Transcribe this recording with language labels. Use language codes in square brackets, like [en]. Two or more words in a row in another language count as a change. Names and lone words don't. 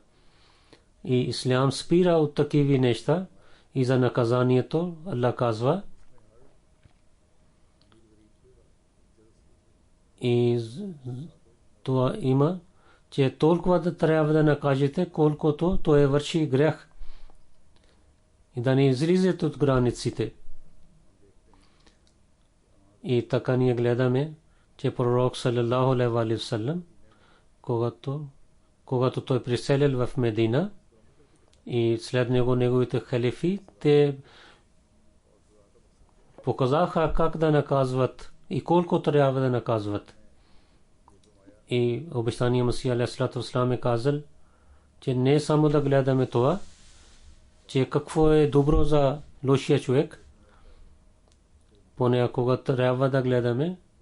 [bg] И ислям спира от такива неща и за наказанието Аллах казва, и това има, че толкова да трябва да накажете, колкото той върши грех и да не излизат от границите. И така ние гледаме, че пророк [ar] صلى الله عليه وسلم, [bg] когато той преселил в Медина и след него неговите халифи, те показаха как да наказват и колко трябва да наказват. И обещания Масия [ar] عليه الصلاة والسلام [bg] е казал, че не само да гледаме това, че какво е добро за лошия човек, понякога трябва да гледаме,